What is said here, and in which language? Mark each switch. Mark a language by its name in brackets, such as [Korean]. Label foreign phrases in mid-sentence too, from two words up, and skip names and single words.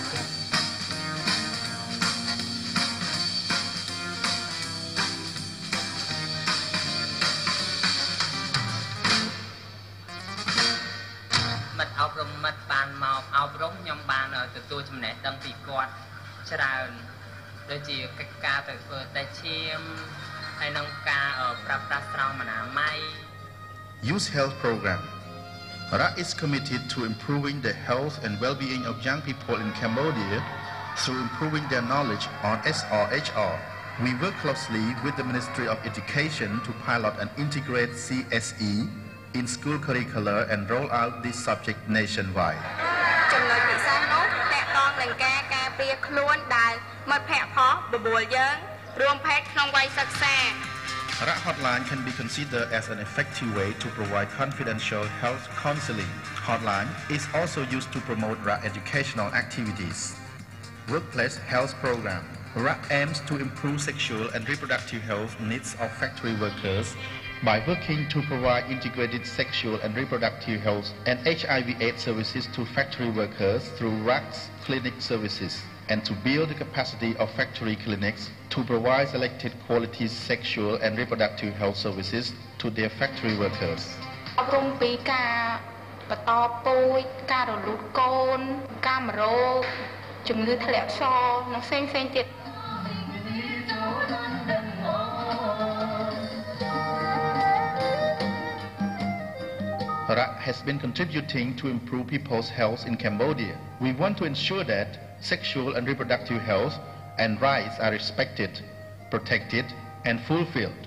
[Khmer] មិត្តអប់រំមិត្តបានមកអប់រំខ្ញុំបានទទួលចំណេះដឹងពីគាត់ច្រើនដូចជាកិច្ចការទៅធ្វើតែឈាមហើយនឹងការប្រើប្រាស់ស្រោមអនាម័យ [English] Youth Health Program. RA is committed to improving the health and well-being of young people in Cambodia through improving their knowledge on SRHR. We work closely with the Ministry of Education to pilot and integrate CSE in school curricula and roll out this subject nationwide. [Khmer] ចំណុចពិសេសនោះតកតងនឹងការពារខ្លួនដែលមិត្តភ័ក្តិផងបបួលយើងរួមភេទក្នុងវ័យសិក្សា [English] RA Hotline can be considered as an effective way to provide confidential health counseling. Hotline is also used to promote RA educational activities. Workplace Health Program. RA aims to improve sexual and reproductive health needs of factory workers by working to provide integrated sexual and reproductive health and HIV/AIDS services to factory workers through RAC's clinic services, and to build the capacity of factory clinics to provide selected quality sexual and reproductive health services to their factory workers. [Khmer] អប់រំពីការបន្តពូជការរលូតកូនកាមរោគជំងឺធ្លាក់ខ្យល់និងផ្សេងៗទៀត [English] RA has been contributing to improve people's health in Cambodia. We want to ensure that sexual and reproductive health and rights are respected, protected, and fulfilled.